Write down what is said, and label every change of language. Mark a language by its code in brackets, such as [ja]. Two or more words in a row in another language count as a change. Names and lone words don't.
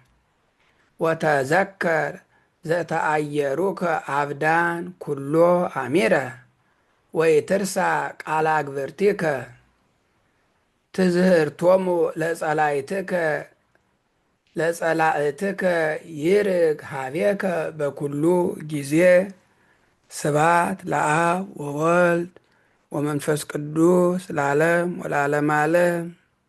[gez] ወተዘከር ዘተአየሩከ አብዳን ኩሎ አሚረ ወይ ትርሳ ቃላ ግብርቲከ ትዝህርቶሙ ለጸላእትከ ይርግ ሀቤከ በኩሉ ጊዜ ስብሐት ለአብ ወወልድ ወመንፈስ ቅዱስ ለዓለም ወለዓለመ ዓለም።